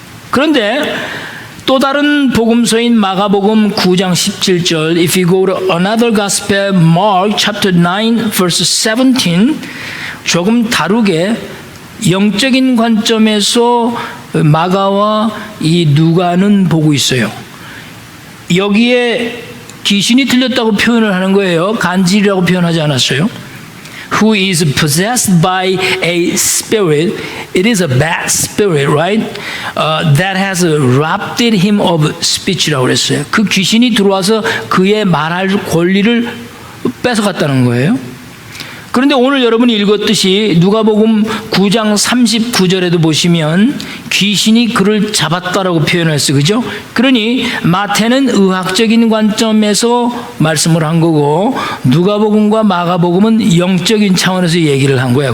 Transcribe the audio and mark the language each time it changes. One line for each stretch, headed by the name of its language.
Korean: 그런데 또 다른 복음서인 마가복음 9장 17절
English: If you go to another gospel, Mark chapter 9 verse 17
Korean: 조금 다르게 영적인 관점에서 마가와 이 누가는 보고 있어요. 여기에 귀신이 들렸다고 표현을 하는 거예요. 간질이라고 표현하지 않았어요.
English: Who is possessed by a spirit, it is a bad spirit, right? That has robbed him of speech
Korean: 라고 그랬어요. 그 귀신이 들어와서 그의 말할 권리를 뺏어갔다는 거예요. 그런데 오늘 여러분이 읽었듯이 누가복음 9장 39절에도 보시면 귀신이 그를 잡았다라고 표현했어요. 그죠? 그러니 마태는 의학적인 관점에서 말씀을 한 거고 누가복음과 마가복음은 영적인 차원에서 얘기를 한 거예요.